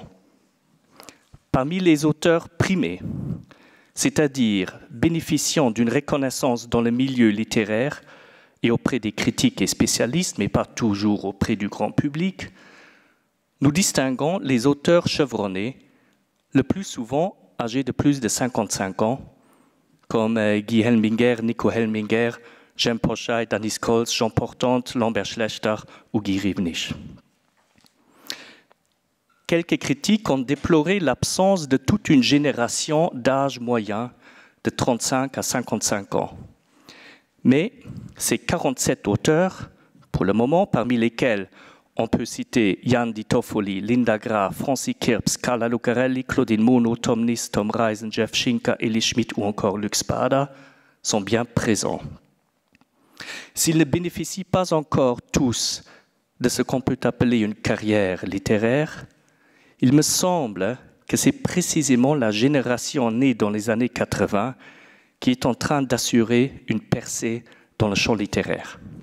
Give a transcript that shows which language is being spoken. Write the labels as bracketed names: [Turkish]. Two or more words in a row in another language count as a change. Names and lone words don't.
[French] Parmi les auteurs primés, c'est-à-dire bénéficiant d'une reconnaissance dans le milieu littéraire et auprès des critiques et spécialistes, mais pas toujours auprès du grand public, nous distinguons les auteurs chevronnés, le plus souvent âgés de plus de 55 ans, comme Guy Helminger, Nico Helminger, Jem Pochai, Danis Kolz, Jean Portante, Lambert Schlechter ou Guy Rivnich. Quelques critiques ont déploré l'absence de toute une génération d'âge moyen de 35 à 55 ans. Mais ces 47 auteurs, pour le moment, parmi lesquels on peut citer Jan Di Toffoli, Linda Graf, Francis Kirps, Carla Lucarelli, Claudine Monod, Tom Nis, Tom Reisen, Jeff Schinker, Eli Schmidt ou encore Luc Spada, sont bien présents. S'ils ne bénéficient pas encore tous de ce qu'on peut appeler une carrière littéraire, il me semble que c'est précisément la génération née dans les années 80 qui est en train d'assurer une percée dans le champ littéraire.